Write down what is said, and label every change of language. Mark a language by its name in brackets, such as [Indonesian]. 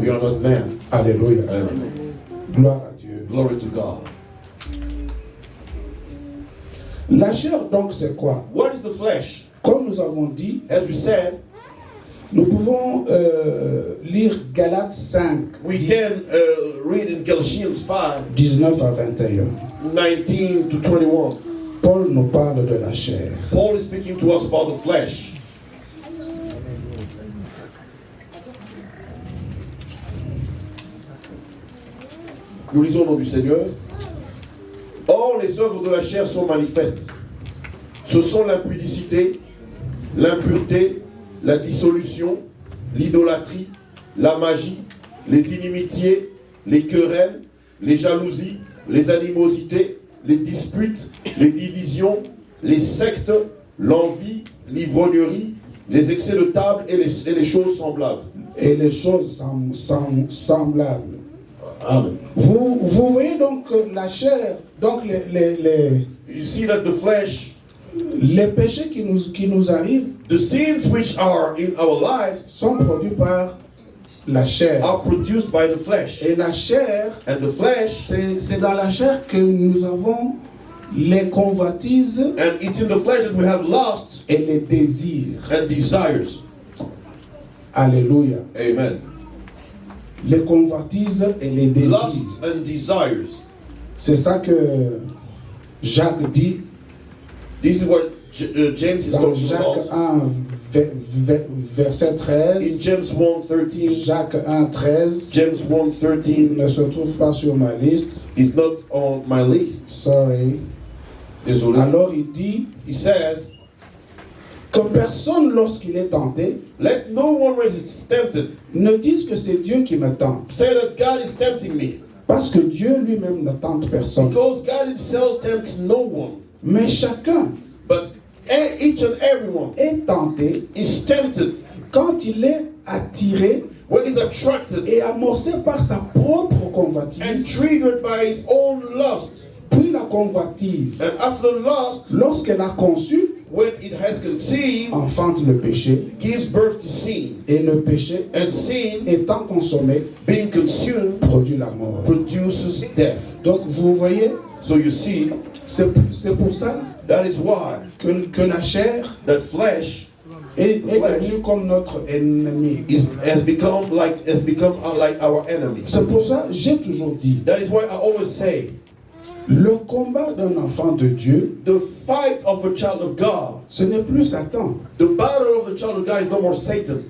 [English] we are not men. [French] Alléluia. [English] Amen. [French] Gloire à Dieu. [English] Glory to God. [French] La chair, donc, c'est quoi? [English] What is the flesh? [French] Comme nous avons dit, [English] As we said, [French] nous pouvons lire Galates 5, [English] we can read in Galatians 5, [French] 19 à 21. [English] 19 to 21. [French] Paul nous parle de la chair. [English] Paul is speaking to us about the flesh. [French] Nous lisons au nom du Seigneur. Or, les œuvres de la chair sont manifestes. Ce sont l'impudicité, l'impureté, la dissolution, l'idolâtrie, la magie, les inimitiés, les querelles, les jalousies, les animosités, les disputes, les divisions, les sectes, l'envie, l'ivrognerie, les excès de table et les choses semblables. Et les choses semblables. Amen. Vous voyez donc que la chair, donc [English] You see that the flesh, [French] les péchés qui nous arrivent [English] the sins which are in our lives, [French] sont produits par la chair. [English] are produced by the flesh. [French] Et la chair, [English] And the flesh, [French] c'est dans la chair que nous avons les convoitises [English] and it's in the flesh that we have lust [French] et les désirs. [English] and desires. [French] Alléluia. [English] Amen. [French] Les convoitises et les désirs. [English] Lust and desires. [French] C'est ça que Jacques dit [English] This is what James is [French] dans [English] talking [French] Jacques [English] about. [French] 1, verset [English] In [French] 13. [English] James 1:13, [French] Jacques 1, 13. [English] James [French] Il [English] 1:13 [French] ne se trouve pas sur ma liste. [English] is not on my list. Sorry. [French] Désolé. Alors il dit [English] He says, [French] que personne, lorsqu'il est tenté, [English] let no one when is tempted [French] ne dise que c'est Dieu qui me tente. [English] say that God is tempting me. [French] Parce que Dieu lui-même ne tente personne. [English] Because God himself tempts no one. [French] Mais chacun [English] But each and everyone [French] est tenté [English] is tempted [French] quand il est attiré [English] when he's attracted [French] et amorcé par sa propre [English] and [French] convoitise. [English] triggered by his own lust. [French] Puis la convoitise, [English] And after the lust, [French] lorsqu'elle a conçu, [English] when it has conceived, [French] enfante le péché. [English] gives birth to sin. [French] Et le péché, [English] And sin, [French] étant consommé, [English] being consumed, [French] produit la mort. [English] produces death. [French] Donc vous voyez, [English] So you see, [French] c'est pour ça [English] that is why [French] que la chair [English] that flesh [French] est devenue comme notre ennemi. [English] has become like our enemy. [French] C'est pour ça que j'ai toujours dit, [English] That is why I always say, [French] le combat d'un enfant de Dieu, [English] the fight of a child of God, [French] ce n'est plus Satan. [English] the battle of the child of God is no more Satan.